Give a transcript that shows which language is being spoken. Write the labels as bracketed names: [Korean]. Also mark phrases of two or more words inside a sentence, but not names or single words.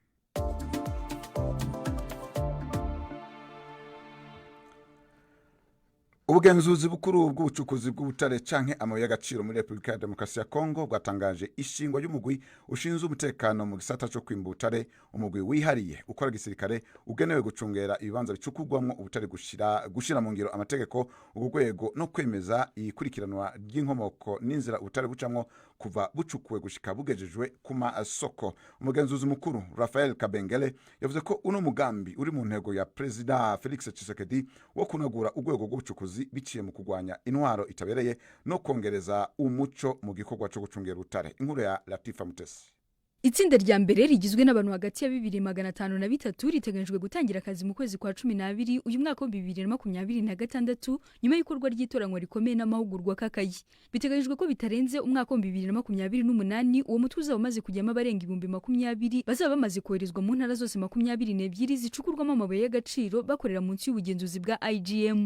[Rundi] Ubugenzuzi bukuru bw'ubucukuzi bw'ubutare canke amabuye y'agaciro muri Republika ya Demokarasi ya Kongo bwatangaje ishingwa y'umugwi ushinzwe umutekano mu gisata cyo kwimba ubutare, umugwi wihariye ukora gisirikare ugenewe gucungera ibibanza bicukurwamwo ubutare gushira mu ngiro amategeko, ubugwego no kwemeza ikurikiranwa ry'inkomoko n'inzira ubutare bucamwo kuva bucukuwe gushika bugejejwe ku masoko. Umugenzuzi mukuru Raphael Kabengele yavuze ko uno mugambi uri mu ntego ya President Felix Tshisekedi wo kunagura urwego rw'ubucukuzi biciye mu kugwanya intwaro itabereye no kongereza umuco mu gikorwa cyo gucungera ubutare. Inkuru ya Latifa Mutesi. [Kinyarwanda] Itsinda rya mbere rigizwe n'abantu hagati ya 2503 riteganyijwe gutangira akazi mu kwezi kwa 12 uyu mwaka wa 2026 nyuma y'ikorwa ry'itoranywa rikomeye n'amahugurwa kakayi. Biteganyijwe ko bitarenze umwaka wa 2028 uwo mutuza wamaze kujyamo abarenga 20,000 bazaba bamaze koherezwa mu ntara zose 22 zicukurwamo amabuye y'agaciro bakorera munsi y'ubugenzuzi bwa IGM.